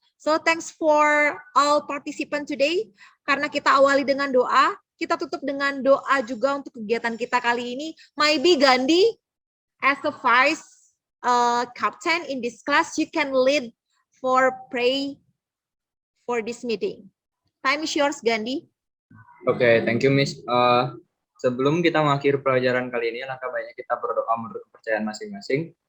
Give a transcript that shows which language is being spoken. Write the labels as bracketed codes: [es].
[en] So thanks for all participant today. [id] Karena kita awali dengan doa, kita tutup dengan doa juga untuk kegiatan kita kali ini. [en] Maybe Gandhi, as a vice captain in this class, you can lead for pray for this meeting. Time is yours, Gandhi. Oke, thank you, Miss. [id] Sebelum kita mengakhiri pelajaran kali ini, langkah baiknya kita berdoa menurut kepercayaan masing-masing.